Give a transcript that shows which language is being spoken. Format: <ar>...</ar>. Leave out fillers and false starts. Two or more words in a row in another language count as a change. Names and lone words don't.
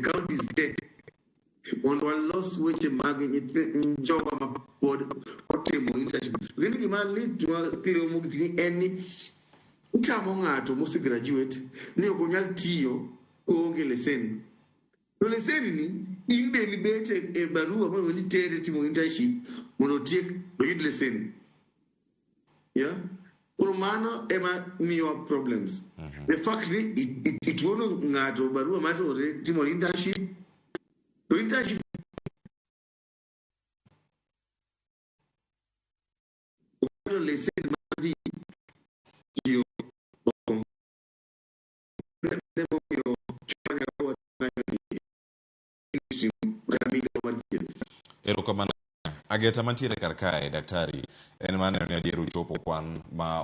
<luo>counties te mondo walos weche mag jogo ma pod otimo internship gini gima lit Cleo mogik ni en ni utamo ng'ato mose graduate ni ok onyal tiyo onge lesen to lesen ni imbe ni bete e barua mondo ni tere timo internship mondo tiek oyud lesen por mano ema miyo problems</luo> <en>the fact</en> <luo>ni ituono ng'ato barua matore timo internship to internship lesen madi yo Erokamano ageta mantiere kar kae daktari en maneno ni adier uchopo kwan ma</luo>